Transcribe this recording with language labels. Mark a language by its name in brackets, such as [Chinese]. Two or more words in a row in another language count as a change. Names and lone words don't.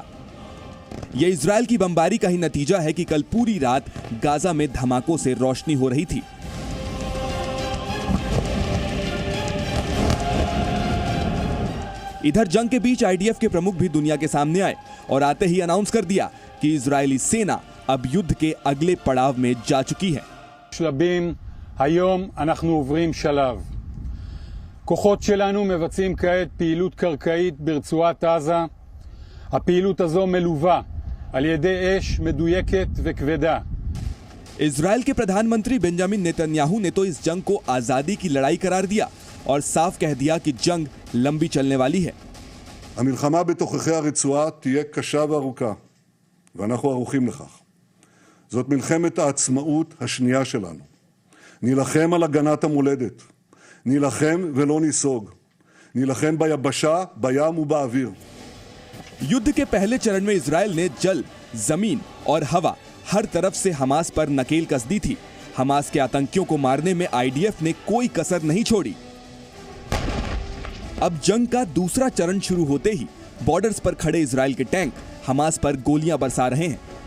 [Hindi] यह इजराइल की बमबारी का ही नतीजा है कि कल पूरी रात गाजा में धमाकों से रोशनी हो रही थी। इधर जंग के बीच आईडीएफ के प्रमुख भी दुनिया के सामने आए और आते ही अनाउंस कर दिया कि इजरायली सेना अब युद्ध के अगले पड़ाव में जा चुकी है। [Hebrew] שלבים, היום אנחנו עוברים שלב. כוחות שלנו מבצעים כעת פעילות קרקעית ברצועת עזה. הפעילות הזו מלווה על ידי אש מדויקת וכבדה. [Hindi] इजराइल के प्रधानमंत्री बेंजामिन नेतन्याहू ने तो इस जंग को आजादी की लड़ाई करार दिया और साफ कह दिया कि जंग लंबी चलने वाली है। [Hebrew] המלחמה בתוככי הרצועה תהיה קשה וארוכה, ואנחנו ערוכים לכך. זאת מלחמת העצמאות השנייה שלנו. נילחם על הגנת המולדת. נילחם ולא ניסוג. נילחם ביבשה, בים ובאוויר. [Hindi] युद्ध के पहले चरण में इजराइल ने जल, जमीन और हवा हर तरफ से हमास पर नकेल कस दी थी। हमास के आतंकियों को मारने में आईडीएफ ने कोई कसर नहीं छोड़ी। अब जंग का दूसरा चरण शुरू होते ही बॉर्डर्स पर खड़े इजराइल के टैंक हमास पर गोलियां बरसा रहे हैं।